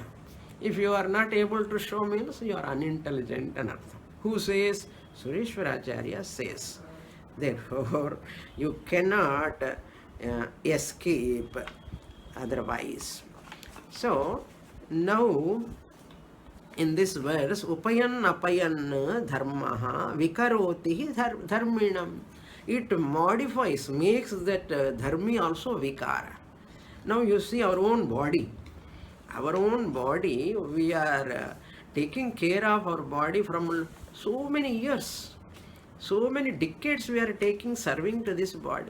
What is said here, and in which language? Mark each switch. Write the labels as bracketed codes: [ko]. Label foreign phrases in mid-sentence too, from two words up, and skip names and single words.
[en] If you are not able to show, means you are unintelligent an artha. Who says? Sureshwaracharya says. Therefore, you cannot escape otherwise. So, now in this verse, [sa] उपयन् अपयन् धर्मः विकरोति धर्मिणम्. [en] It modifies, makes that dharmi also vikara. Now you see our own body. Our own body, we are taking care of our body from so many years. So many decades we are serving to this body.